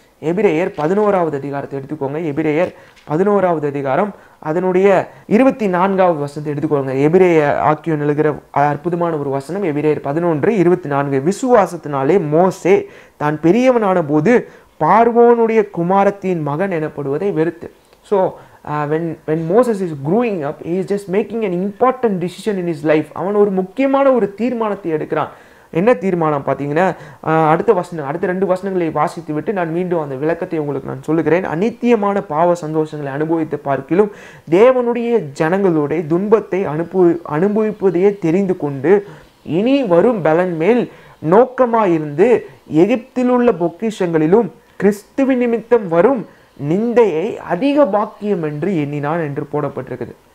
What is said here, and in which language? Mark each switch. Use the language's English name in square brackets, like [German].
[Tamil] எபிரேயர் 11வது அதிகாரத்தை எடுத்துக்கோங்க. எபிரேயர் 11வது அதிகாரம் அதனுடைய 24வது வசனத்தை எடுத்துக்கோங்க. எபிரேய ஆக்கியோன் எழுகிற அற்புதமான ஒரு வசனம். எபிரேயர் 11:24. விசுவாசத்தினாலே மோசே தான் பெரியவனான போது பார்வோனுடைய குமாரத்தின் மகன் எனப்படுவதை வெறுத்து. [English] So when Moses is growing up, he is just making an important decision in his life. [Tamil] அவன் ஒரு முக்கியமான ஒரு தீர்மானத்தை எடுக்கிறான். என்ன தீர்மானம் பார்த்தீங்கன்னா, அடுத்த 2 வசனங்களை வாசித்து விட்டு நான் மீண்டும் அந்த விளக்கத்தை உங்களுக்கு நான் சொல்லுகிறேன். அநித்தியமான பாவ சந்தோஷங்களை அனுபவித்து பார்க்கிலும் தேவனுடைய ஜனங்களுடைய துன்பத்தை அனுபவிப்பதையே தெரிந்து கொண்டு இனி வரும் பலன் மேல் நோக்கமாயிருந்து எகிப்தில் உள்ள பொக்கிஷங்களிலும் கிறிஸ்துவின் நிமித்தம் வரும் நிந்தையை அதிக பாக்கியம் என்று எண்ணினான் என்று போடப்பட்டிருக்குது.